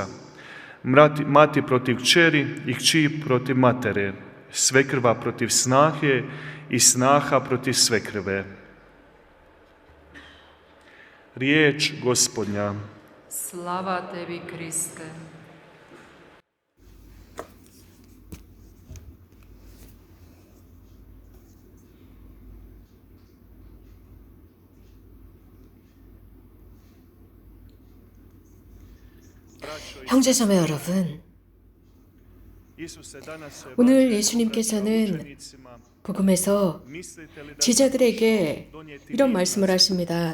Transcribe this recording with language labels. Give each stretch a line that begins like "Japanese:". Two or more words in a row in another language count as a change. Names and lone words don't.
Croatian: Mati protiv kćeri i kći protiv matere. Svekrva protiv snahe i snaha protiv svekrve. Riječ Gospodnja. Slava tebi, Kriste.
Korean: 형제자매 여러분, 오늘 예수님께서는 복음에서 제자들에게 이런 말씀을 하십니다.